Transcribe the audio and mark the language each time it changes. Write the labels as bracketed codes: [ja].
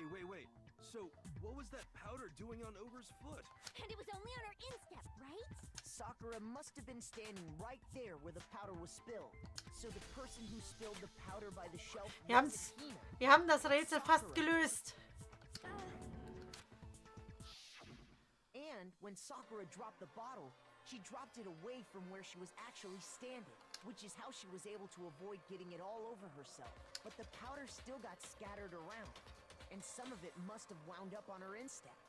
[en] Wait. So, what was that powder doing on Ogre's foot? And it was only on her instep, right? Sakura must have been standing right there where the powder was spilled. So the person who spilled the powder by the shelf was Hina. [de] Wir haben das Rätsel fast gelöst. [en] And when Sakura dropped the bottle, she dropped it away from where she was actually standing, which is how she was able to avoid getting it all over herself. But the powder still got scattered around, and some of it must have wound up on her instep.